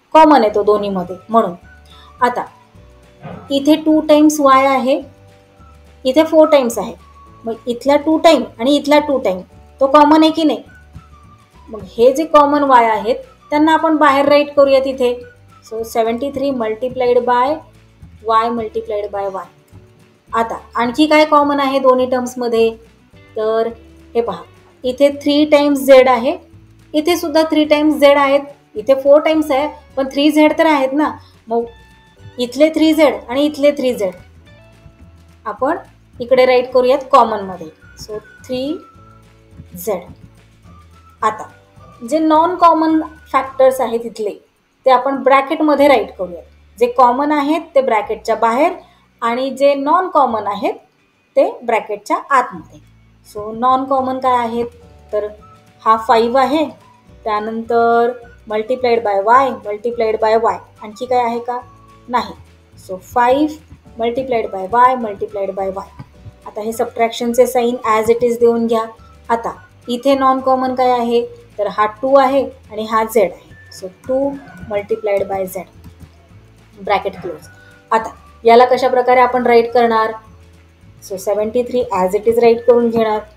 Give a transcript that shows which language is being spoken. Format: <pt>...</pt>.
<mr>Common आहे तो दोन्हीमध्ये म्हणून. आता इथे 2 टाइम्स y आहे, इथे 4 टाइम्स आहे. मग इथला 2 टाइम आणि इथला 2 टाइम तो कॉमन आहे की नाही? मग हे जे कॉमन y आहेत त्यांना आपण बाहेर राईट करूयात इथे.</mr> <en>So 73 multiplied by y multiplied by y.</en> <mr>आता आणखी काय कॉमन आहे दोन्ही टर्म्समध्ये? तर हे पहा, इथे 3 टाइम्स z आहे, इथे सुद्धा 3 टाइम्स z आहेत. इथे 4 टाइम्स आहे पण 3z तर आहेत ना. मग इथले 3z आणि इथले 3z आपण इकडे राईट करूयात कॉमनमध्ये. So 3z. आता जे नॉन कॉमन फॅक्टर्स आहेत इथले ते आपण ब्रॅकेटमध्ये राईट करूयात. जे कॉमन आहेत ते ब्रॅकेटच्या बाहेर आणि जे नॉन कॉमन आहेत ते ब्रॅकेटच्या आतमध्ये. सो नॉन कॉमन काय आहेत? तर हा 5 आहे, त्यानंतर multiplied by y multiplied by y. आणखी काय आहे का? नाही.</mr> <en>So 5 multiplied by y multiplied by y.</en> <mr>आता हे सबट्रॅक्शनचे साईन ॲज इट इज देऊन घ्या. आता इथे नॉन कॉमन काय आहे? तर हा 2 आहे आणि हा z आहे.</mr> <en>So 2 multiplied by z, bracket close.</en> <mr>आता याला कशा प्रकारे आपण राईट करणार? So 73 as it is right करून घेणार.</mr>